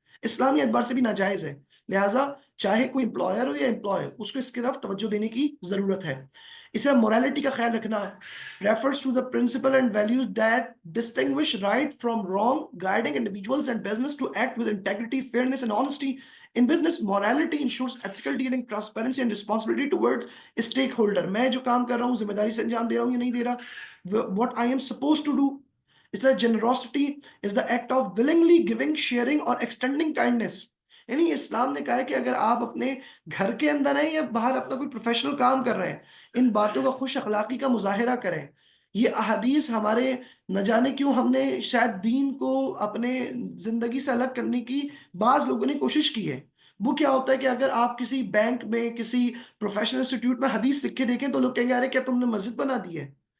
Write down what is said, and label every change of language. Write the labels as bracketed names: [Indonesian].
[Urdu] اسلامی اعتبار سے بھی ناجائز ہے۔ لہٰذا چاہے کوئی امپلائر ہو یا امپلائے، اس کو اس کی طرف توجہ دینے کی ضرورت ہے۔ اس طرح morality کا خیال رکھنا [English] refers to the principle and values that distinguish right from wrong, guiding individuals and business to act with integrity, fairness and honesty. In business, morality ensures ethical dealing, transparency and responsibility towards stakeholder. [Urdu] میں جو کام کر رہا ہوں ذمہ داری سے انجام دے رہا ہوں یا نہیں دے رہا، [English] what I am supposed to do. [Urdu] اس طرح [English] generosity is the act of willingly giving, sharing or extending kindness. [Urdu] یعنی اسلام نے کہا ہے کہ اگر آپ اپنے گھر کے اندر ہیں یا باہر اپنا کوئی پروفیشنل کام کر رہے ہیں، ان باتوں کا خوش اخلاقی کا مظاہرہ کریں۔ یہ احادیث ہمارے نہ جانے کیوں ہم نے شاید دین کو اپنے زندگی سے الگ کرنے کی بعض لوگوں نے کوشش کی ہے۔ وہ کیا ہوتا ہے کہ اگر آپ کسی بینک میں، کسی پروفیشنل انسٹیٹیوٹ میں حدیث لکھ کے دیکھیں تو لوگ کہیں گے ارے کیا تم نے مسجد بنا دی ہے؟